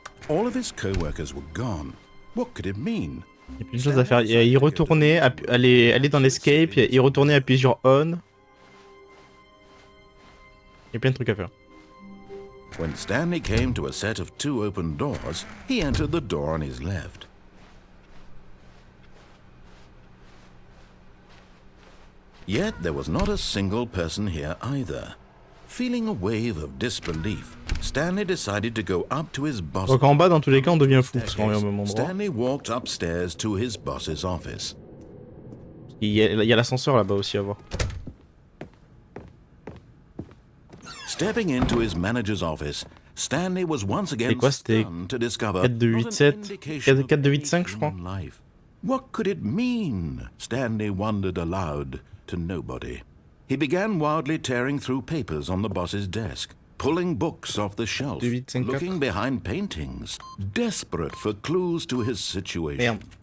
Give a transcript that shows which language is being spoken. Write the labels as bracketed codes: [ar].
[en] All of his co-workers were gone. What could it mean? [fr] Il y a plein de choses à faire. Il y a y retourner, aller dans l'escape, y retourner, appuyer sur on. Il y a plein de trucs à faire. [en] When Stanley came to a set of 2 open doors, he entered the door on his left. Yet there was not a single person here either. Feeling a wave of disbelief, Stanley decided to go up to his boss. [fr] Donc en bas, dans tous les cas, on devient fou parce qu'on est au même endroit. [en] Stanley walked upstairs to his boss's office. [fr] Il y a l'ascenseur là-bas aussi à voir. [en] Stepping into his manager's office, Stanley was once again stunned to discover [fr] 4 de 8-7, 4 de 8-5 je crois. [en] What could it mean? Stanley wondered aloud to nobody. He began wildly tearing through papers on the boss's desk, pulling books off the shelf, looking behind paintings, desperate for clues to his situation.